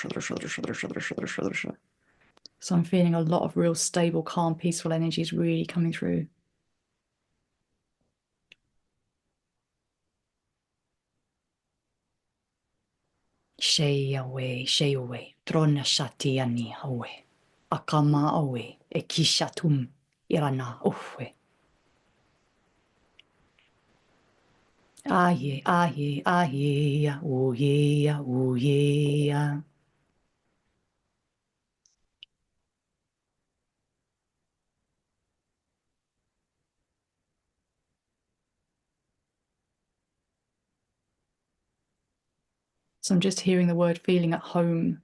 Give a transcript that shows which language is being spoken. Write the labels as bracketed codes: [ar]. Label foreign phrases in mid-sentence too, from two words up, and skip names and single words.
[en] So I'm feeling a lot of real stable, calm, peaceful energies really coming through. Shay away, Trona Shatiani away. Akama away, Ekishatum, Irana uwe. Aye, aye, aye, oh yeah, oh yeah. So I'm just hearing the word feeling at home.